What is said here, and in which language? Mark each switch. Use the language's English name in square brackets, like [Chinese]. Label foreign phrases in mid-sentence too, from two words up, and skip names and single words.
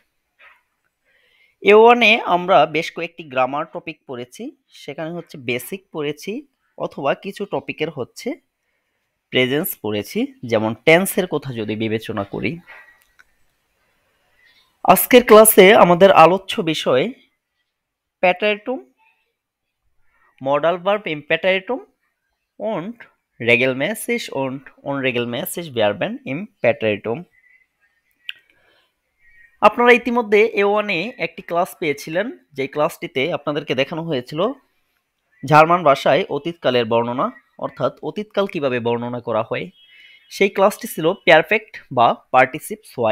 [Bangla] A1-এ আমরা বেশ কয়েকটি গ্রামার টপিক পড়েছি, সেখানে হচ্ছে বেসিক পড়েছি অথবা কিছু টপিকের হচ্ছে প্রেজেন্স পড়েছি, যেমন টেন্সের কথা যদি বিবেচনা করি। আজকের ক্লাসে আমাদের আলোচ্য বিষয় প্যাটারেটুম, [English] modal verb [Bangla] ইমপ্যাটারেটুম [German] und regelmäßig und unregelmäßig Verben im Präteritum। [Bangla] আপনারা ইতিমধ্যে A1-এ একটি ক্লাস পেয়েছিলেন, যে ক্লাসটিতে আপনাদেরকে দেখানো হয়েছিল জার্মান ভাষায় অতীতকালের বর্ণনা, অর্থাৎ অতীতকাল কিভাবে বর্ণনা করা হয়। সেই ক্লাসটি ছিল পারফেক্ট বা [German] Partizip zwei.